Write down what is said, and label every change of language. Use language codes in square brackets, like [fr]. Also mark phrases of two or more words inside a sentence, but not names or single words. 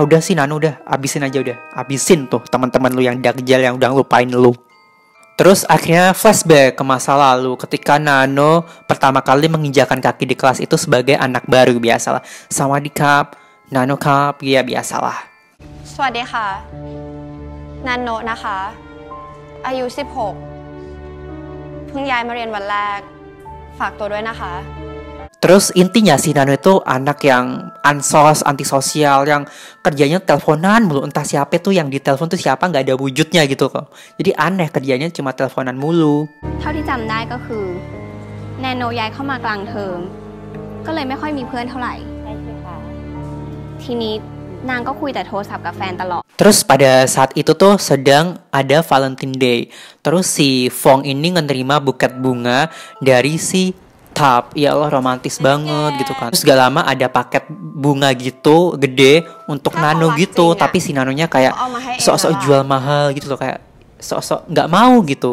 [id] Udah sih Nano, udah abisin aja, udah abisin tuh teman-teman lu yang dagjal yang udah lupain lu. Terus akhirnya flashback ke masa lalu ketika Nano pertama kali menginjakan kaki di kelas itu sebagai anak baru. Biasalah, [th] สวัสดีครับ, [id] Nano-kap, ya biasalah. [th] Swadeha, Nano นะคะอายุ16เพิ่งย้ายมาเรียนวันแรกฝากตัวด้วยนะคะ [id] Terus intinya si Nano itu anak yang ansos, antisosial, yang kerjanya teleponan mulu. Entah siapa tuh yang ditelepon tuh siapa, gak ada wujudnya gitu kok. Jadi aneh, kerjanya cuma teleponan mulu. [th] เท่าที่จำได้ก็คือแนโนย้ายเข้ามากลางเทอมก็เลยไม่ค่อยมีเพื่อนเท่าไหร่ทีนี้นางก็คุยแต่โทรศัพท์กับแฟนตลอด [id] Terus pada saat itu tuh sedang ada Valentine Day. Terus si Fong ini menerima buket bunga dari si Tap. Ya Allah, romantis banget gitu kan. Terus gak lama ada paket bunga gitu gede untuk Nano gitu. Tapi si Nanonya kayak sok-sok jual mahal gitu loh, kayak sok-sok gak mau gitu.